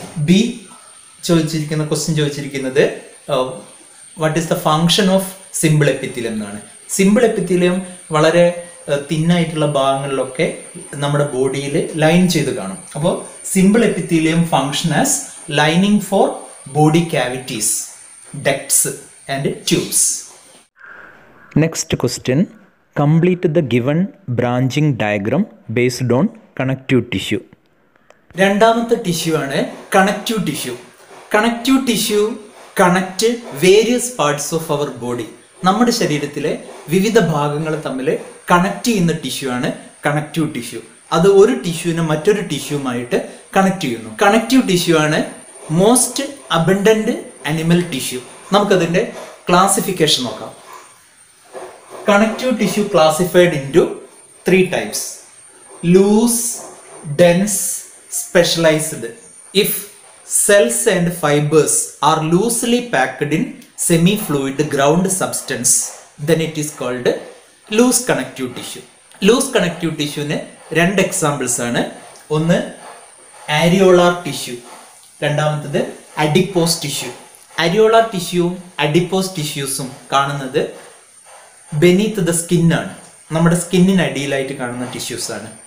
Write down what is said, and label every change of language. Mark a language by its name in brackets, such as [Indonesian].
[Malayalam] B ചോദിച്ചിരിക്കുന്ന question ചോദിച്ചിരിക്കുന്നത് [English] what is the function of simple epithelium [Malayalam] എന്നാണ്. സിമ്പിൾ എപ്പിത്തീലിയം വളരെ തിന്നായിട്ടുള്ള ഭാഗങ്ങളിലൊക്കെ നമ്മുടെ ബോഡിയിൽ ലൈൻ ചെയ്ത് കാണും. [English] അപ്പോൾ simple epithelium function as lining for body cavities, ducts and tubes. Next question. Complete the given branching diagram based on connective tissue. [Malayalam] രണ്ടാമത്തെ tissue ആണ് connective tissue. Connective tissue [English] Connect various parts of our body. [Malayalam] നമ്മുടെ ശരീരത്തിലെ വിവിധ ഭാഗങ്ങൾ തമ്മിൽ connect ചെയ്യുന്ന tissue ആണ് connective tissue. അത് ഒരു ടിഷ്യൂവിനെ മറ്റൊരു ടിഷ്യൂമായിട്ട് കണക്ട് ചെയ്യുന്നു. കണക്റ്റീവ് ടിഷ്യൂ ആണ് [English] Most abundant animal tissue. [Malayalam] നമുക്കതിൻ്റെ ക്ലാസിഫിക്കേഷൻ നോക്കാം. [English] Connective tissue classified into 3 types: loose, dense, specialized. If cells and fibers are loosely packed in semi-fluid ground substance, then it is called loose connective tissue. [Malayalam] Loose connective tissue ന് 2 examples ആണ്. ഒന്ന് ആരിയോളാർ tissue, രണ്ടാമത്തത് adipose tissue. ആരിയോളാർ ടിഷ്യൂവും adipose ടിഷ്യൂസും കാണുന്നത് [English] beneath the skin [Malayalam] ആണ്, നമ്മുടെ സ്കിന്നിന് അടിയിലായിട്ട് കാണുന്ന tissues ആണ്.